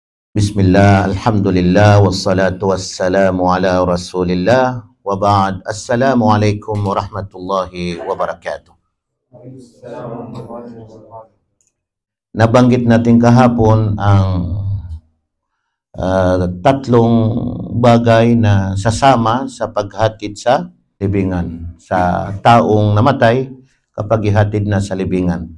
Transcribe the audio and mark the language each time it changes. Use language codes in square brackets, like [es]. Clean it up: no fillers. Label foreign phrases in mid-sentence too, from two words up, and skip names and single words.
[ar] بسم الله، الحمد لله، والصلاة والسلام على رسول الله، وبعد. السلام عليكم ورحمة الله وبركاته. [tl] Nabanggit natin kahapon ang tatlong bagay na sasama sa paghatid sa libingan sa taong namatay kapag ihatid na sa libingan.